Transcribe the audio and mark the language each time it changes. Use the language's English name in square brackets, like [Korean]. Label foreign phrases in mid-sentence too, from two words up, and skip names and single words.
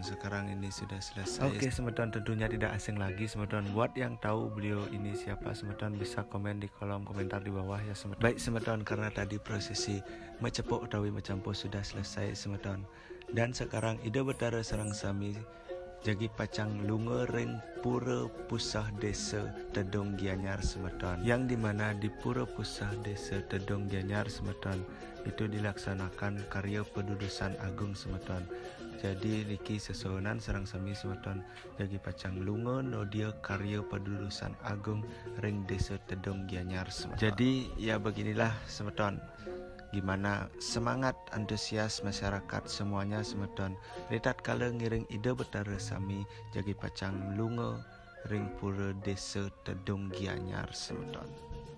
[Indonesian] Sekarang ini sudah selesai. Oke semeton, tentunya tidak asing lagi semeton. Buat yang tahu beliau ini siapa semeton bisa komen di kolom komentar di bawah ya semeton. Baik semeton, karena tadi prosesi [Balinese] mecepuk utawi mecampur [Indonesian] sudah selesai semeton. Dan sekarang [Balinese] Ide Betara sareng sami jagi pacang lunga ring Pura Pusah Desa Tedung Gianyar semeton, [Indonesian] yang dimana di Pura Pusah Desa Tedung Gianyar semeton itu dilaksanakan karya pedudusan agung semeton. [Balinese] Jadi niki sesohonan sareng sami semeton jagi pacang lunga nodia karya pedudusan agung ring Desa Tedung Gianyar semeton. [Indonesian] Jadi ya beginilah semeton, gimana semangat antusias masyarakat semuanya semeton tatkala [Balinese] ngiring Ide Betara sami jagi pacang lunga ring [Indonesian] Pura Desa Tedung Gianyar semeton.